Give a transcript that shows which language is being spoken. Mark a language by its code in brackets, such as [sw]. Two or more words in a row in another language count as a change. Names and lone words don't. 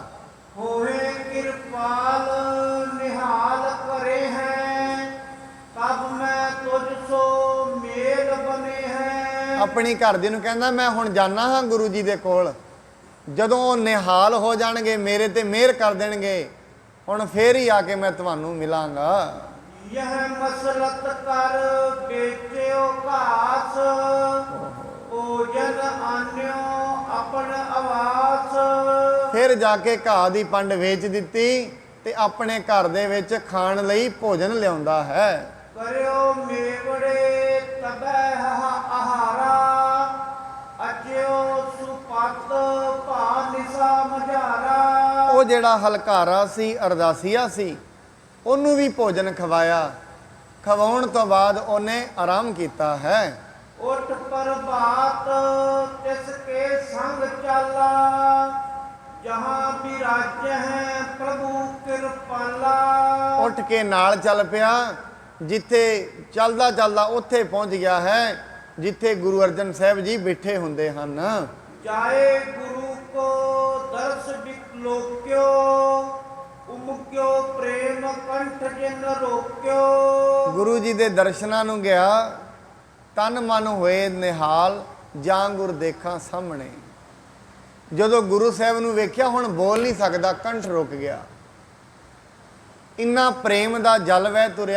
[hi] होए किरपाल निहाल करे है, तब मैं तुझ सो मेल बने है। [pa] ਆਪਣੀ ਘਰ ਦੀ ਨੂੰ ਕਹਿੰਦਾ ਮੈਂ ਹੁਣ ਜਾਣਾ ਹਾਂ ਗੁਰੂ ਜੀ ਦੇ ਕੋਲ, ਜਦੋਂ ਉਹ ਨਿਹਾਲ ਹੋ ਜਾਣਗੇ, ਮੇਰੇ ਤੇ ਮਿਹਰ ਕਰ ਦੇਣਗੇ, ਹੁਣ ਫੇਰ ਹੀ ਆ ਕੇ ਮੈਂ ਤੁਹਾਨੂੰ ਮਿਲਾਂਗਾ। [hi] यह मसलत कर बेचो घास, भोजन आन्यो अपन आवास। [pa] ਫਿਰ ਜਾ ਕੇ ਘਾਹ ਦੀ ਪੰਡ ਵੇਚ ਦਿੱਤੀ ਤੇ ਆਪਣੇ ਘਰ ਦੇ ਵਿੱਚ ਖਾਣ ਲਈ ਭੋਜਨ ਲਿਆਉਂਦਾ ਹੈ। [hi] करियो मेवड़े तबे आहारा, अज्यो सुपत भा निसा मझारा। [pa] ਉਹ ਜਿਹੜਾ ਹਲਕਾਰਾ ਸੀ, ਅਰਦਾਸੀਆ ਸੀ, ਉਹਨੂੰ ਵੀ ਭੋਜਨ ਖਵਾਇਆ। ਖਵਾਉਣ ਤੋਂ ਬਾਅਦ ਉਹਨੇ ਆਰਾਮ ਕੀਤਾ ਹੈ। [hi] उठ प्रभात तिसके संग चला, जहाँ विराज है प्रभु कृपाला। [pa] ਉੱਠ ਕੇ ਨਾਲ ਚੱਲ ਪਿਆ, ਜਿੱਥੇ ਚੱਲਦਾ ਚੱਲਦਾ ਉੱਥੇ ਪਹੁੰਚ ਗਿਆ ਹੈ ਜਿੱਥੇ ਗੁਰੂ ਅਰਜਨ ਸਾਹਿਬ ਜੀ ਬੈਠੇ ਹੁੰਦੇ ਹਨ। [hi] जाए गुरु को दर्श विलोक्यो, उमक्यो प्रेम कंठ जिन रोक्यो। [pa] ਗੁਰੂ ਜੀ ਦੇ ਦਰਸ਼ਨਾਂ ਨੂੰ ਗਿਆ, ਤਨ ਮਨ ਹੋਏ ਨਿਹਾਲ, ਜਾਂ ਗੁਰ ਦੇਖਾਂ ਸਾਹਮਣੇ। ਜਦੋਂ ਗੁਰੂ ਸਾਹਿਬ ਨੂੰ ਵੇਖਿਆ, ਹੁਣ ਬੋਲ ਨਹੀਂ ਸਕਦਾ, ਕੰਠ ਰੁਕ ਗਿਆ। ਇੰਨਾ ਪ੍ਰੇਮ ਦਾ ਜਲ ਵਹਿ ਤੁਰਿਆ।